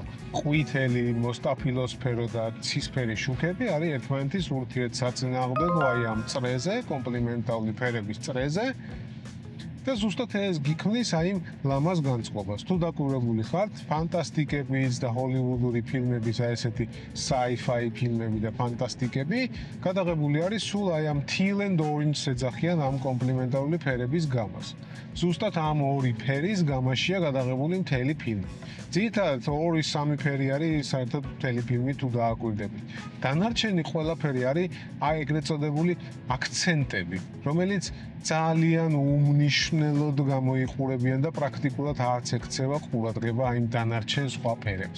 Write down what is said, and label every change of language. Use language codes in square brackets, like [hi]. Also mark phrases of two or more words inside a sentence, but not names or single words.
[ka] ყვითელი, მოსტაფილოსფერო და ცისფერი შუქები არის ერთმანეთის ურთიერთსაწინააღმდეგო აი ამ წრეზე, კომპლიმენტარული ფერების წრეზე. და ზუსტად ეს გიქმნის აი იმ ლამაზ განწყობას. თუ დაკვირვებული ხართ, ფანტასტიკების და ჰოლივუდური ფილმების აი ესეთი sci-fi ფილმები და ფანტასტიკები გადაღებული არის სულ აი ამ [en] teal and orange [ka] ეძახიან ამ კომპლიმენტარული ფერების გამას. ზუსტად ამ ორი ფერის გამაშია გადაღებული მთელი ფილმი. ძირითადად 2-3 ფერი არის საერთოდ მთელი ფილმი თუ დააკვირდებით. დანარჩენი ყველაფერი არის აი ეგრეთ წოდებული აქცენტები, რომელიც ძალიან უმნიშვნელოდ გამოიყურებიან და პრაქტიკულად არც ექცევა ყურადღება აი დანარჩენ სხვა ფერებს.